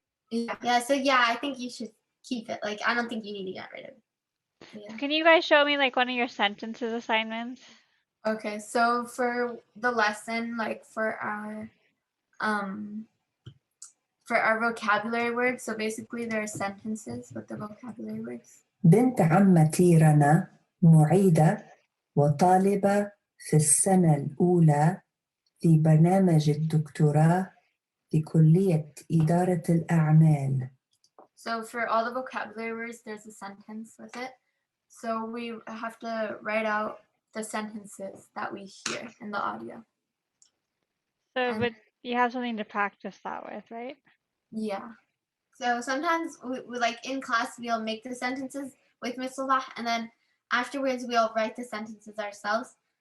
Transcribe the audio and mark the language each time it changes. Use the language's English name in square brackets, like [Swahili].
[English] Yeah, so yeah, I think you should keep it. Like, I don't think you need to get rid of it. Yeah. Can you guys show me like one of your sentences assignments? Okay, so for the lesson, like for our vocabulary words, so basically there are sentences with the vocabulary words. [Arabic] بنت عمتي رنا معيدة وطالبة في السنة الأولى في برنامج الدكتوراه في كلية إدارة الأعمال. [English] So for all the vocabulary words, there's a sentence with it. So we have to write out the sentences that we hear in the audio. So, but you have something to practice that with, right? Yeah. So sometimes we like in class we'll make the sentences with Miss Sabah, and then afterwards we'll write the sentences ourselves.